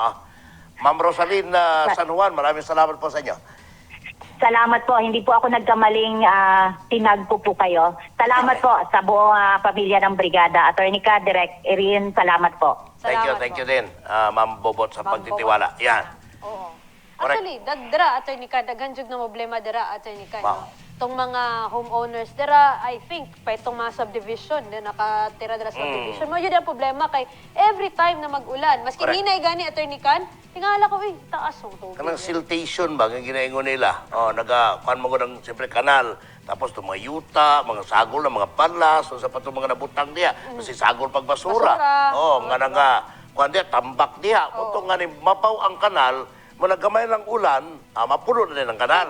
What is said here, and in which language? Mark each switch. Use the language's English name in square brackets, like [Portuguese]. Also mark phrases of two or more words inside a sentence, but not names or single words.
[Filipino] Ma'am Rosaline San Juan, maraming salamat po sa inyo. Salamat po. Hindi po ako nagkamaling tinagpo po kayo. Salamat po sa buong pamilya ng Brigada. Attorney Ka, Direk Erin, salamat po. [English] Thank [Filipino] Salamat [English] you [Filipino] po. din, Ma'am Bobot, sa Ma'am pagtitiwala. Bobot. Yan. Oo. [English] Correct. [Cebuano] Actually, dara, Attorney Ka, daghan jud na problema dara, Attorney Ka. Wow. No? Itong mga homeowners dara, [English] I think, [Cebuano] pa itong mga subdivision, na nakatira dara sa subdivision, mo yun ang problema kay every time na mag-ulan, maski [English] Correct. [Cebuano] hinay gani, Attorney Kan, tingala ko, taas ang tubig. Kanang siltation ba, ang ginaingon nila. Kuhan mo ko ng, siyempre, kanal. Tapos itong mga yuta, mga sagol na mga palas, o sa patong mga nabutang diya. Kasi sagol pag basura. Basura. Nga nga, kuhan diya, tambak diya. Kung nga ni mapaw ang kanal, managamay ng ulan, mapuno na din ang kanal.